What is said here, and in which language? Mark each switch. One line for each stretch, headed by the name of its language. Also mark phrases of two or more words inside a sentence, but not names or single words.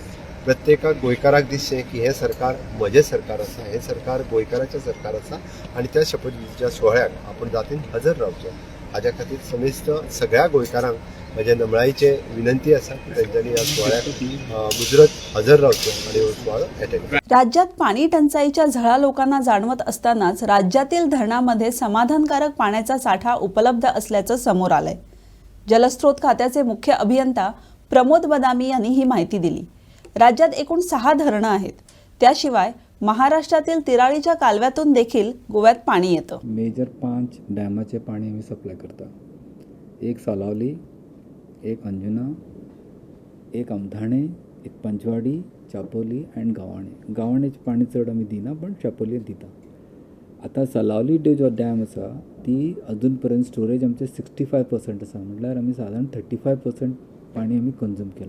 Konkani: प्रत्येकाक गोंयकाराक दिसचें की हें सरकार म्हजें सरकार आसा, हें सरकार गोंयकाराचें सरकार आसा आनी त्या शपथविधीच्या सुवाळ्याक आपण जातीन हजर रावचो. हाज्या खातीर समेस्त सगळ्या गोंयकारांक म्हज्या नमळाईचे विनंती आसा की तांच्यांनी ह्या सुवाळ्याक मुजरत हजर रावचो आनी हो सुवाळो अटेंड.
Marathi: राज्यात पाणी टंचाईच्या झळा लोकांना जाणवत असतानाच राज्यातील धरणामध्ये समाधानकारक पाण्याचा साठा उपलब्ध असल्याचं समोर आलंय. जलस्रोत खात्याचे मुख्य अभियंता प्रमोद बदामी यांनी ही माहिती दिली. राज्यात एकूण 6 धरणं आहेत. त्याशिवाय महाराष्ट्रातील तिराळीच्या कालव्यातून देखील गोव्यात पाणी येतं.
Konkani: मेजर 5 डॅमाचे पाणी आम्ही सप्लाय करता. एक सालावली, एक अंजुना, एक अमथाणे, एक पंचवाडी, चापोली अँड गावाणे. गावाणेचे पाणी चड आमी दिना, पण चापोली दिता. आता सालावली जो डॅम आसा ती अजून पर्यंत स्टोरेज आमचे 65% आसा, म्हटल्यार आमी साधारण 35% पाणी आमी कंज्यूम केला.